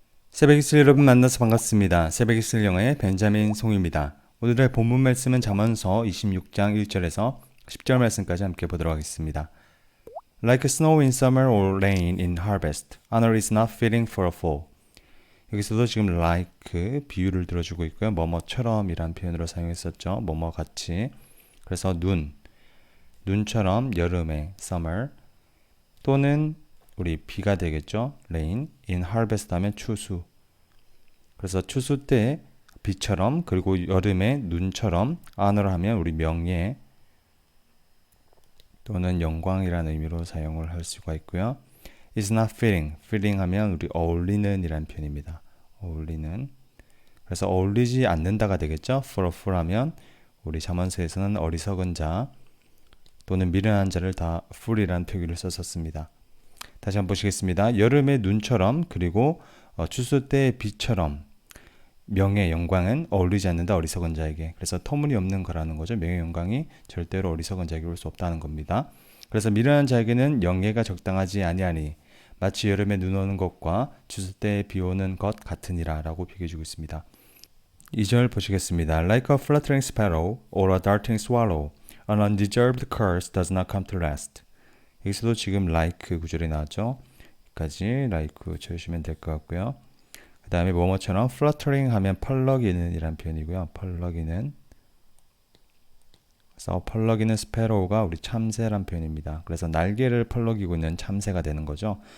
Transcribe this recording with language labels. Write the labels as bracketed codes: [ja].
[ko] 새벽 이슬 여러분 만나서 반갑습니다. 새벽 이슬 영어의 벤자민 송입니다. 오늘의 본문 말씀은 잠언서 26장 1절에서 10절 말씀까지 함께 보도록 하겠습니다. [en] Like snow in summer or rain in harvest, honor is not fitting for a fool. [ko] 여기서도 지금 like 비유를 들어주고 있고요. 뭐뭐처럼 이란 표현으로 사용했었죠. 뭐뭐 같이. 그래서 눈처럼 여름에 summer 또는 우리 비가 되겠죠. [en] rain, in harvest [ko] 하면 추수. 그래서 추수 때 비처럼 그리고 여름에 눈처럼 honor 하면 우리 명예 또는 영광이라는 의미로 사용을 할 수가 있고요. [en] is not fitting, fitting [ko] 하면 우리 어울리는 이란 표현입니다. 어울리는. 그래서 어울리지 않는다가 되겠죠. [en] for a fool [ko] 하면 우리 잠언서에서는 어리석은 자 또는 미련한 자를 다 fool이라는 표기를 썼었습니다. 다시 한번 보시겠습니다. 여름의 눈처럼 그리고 추수 때의 비처럼 명예, 영광은 어울리지 않는다 어리석은 자에게. 그래서 터무니없는 거라는 거죠. 명예, 영광이 절대로 어리석은 자에게 올 수 없다는 겁니다. 그래서 미련한 자에게는 영예가 적당하지 아니하니 마치 여름에 눈 오는 것과 추수 때에 비 오는 것 같으니라 라고 비교해주고 있습니다. 2절 보시겠습니다. [en] Like a fluttering sparrow or a darting swallow, an undeserved curse does not come to rest. [ko] 여기서도 지금 like 구절이 나왔죠. 여기까지 like 쳐주시면 될 것 같고요. 그 다음에 뭐뭐처럼 fluttering 하면 펄럭이는 이란 표현이고요. 펄럭이는. 그래서 펄럭이는 스패로우가 우리 참새란 표현입니다. 그래서 날개를 펄럭이고 있는 참새가 되는 거죠.